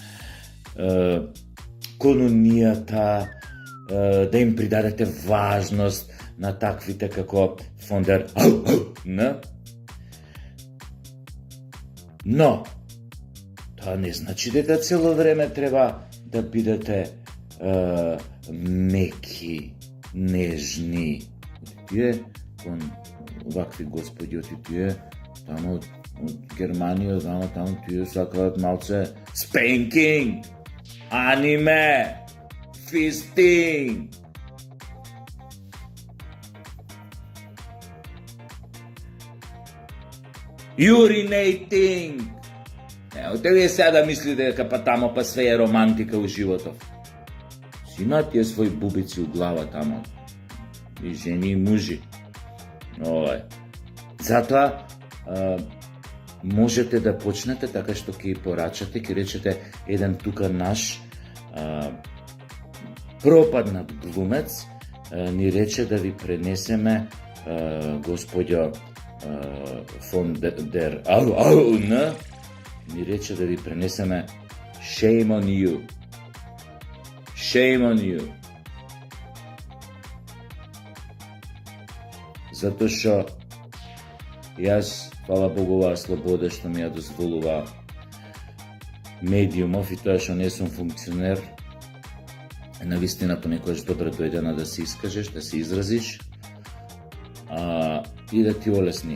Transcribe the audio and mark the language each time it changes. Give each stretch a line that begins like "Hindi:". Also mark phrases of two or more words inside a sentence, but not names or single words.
Macedonian: кон унијата, да им придадете важност на таквите како фондер Но, тоа не значи дека цело време треба да бидете меки, нежни. Тие, кон вакви господи, тие, тамо од Германија, таму тие сакаат малце spanking, аниме, fisting. Urinating. Оте вие сега да мислите дека па тамо па све е романтика у животов. Си имаат тие своји бубици у глава тамо. И жени и мужи. Затоа можете да почнете така што ќе порачате, ќе речете еден тука наш пропаднат глумец ни рече да ви пренесеме господјо фон дер ни рече да ви пренесеме
English: shame on you. Shame on you.
Macedonian: Затоа што јас, фала Богу, оваа слобода што ми ја дозволува медиумов и тоа што не сум функционер, навистина понекогаш добро дојдена да се искажеш, да се изразиш и да ти олесни.